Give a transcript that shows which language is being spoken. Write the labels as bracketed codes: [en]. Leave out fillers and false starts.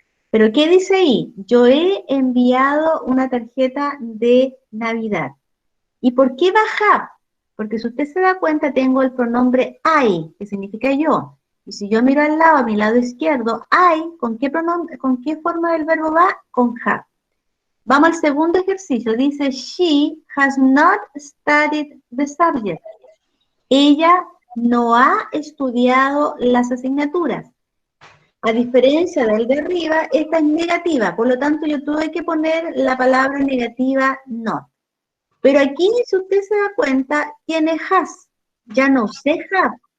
[es] Pero ¿qué dice ahí? Yo he enviado una tarjeta de Navidad. ¿Y por qué va have? Porque si usted se da cuenta, tengo el pronombre I, que significa yo. Y si yo miro al lado, a mi lado izquierdo, I, ¿con qué forma del verbo va? Con have. Vamos al segundo ejercicio. Dice, [en] she has not studied the subject. [es] Ella no ha estudiado las asignaturas. A diferencia del de arriba, esta es negativa, por lo tanto yo tuve que poner la palabra negativa not. Pero aquí, si usted se da cuenta, tiene has. Ya no usé have.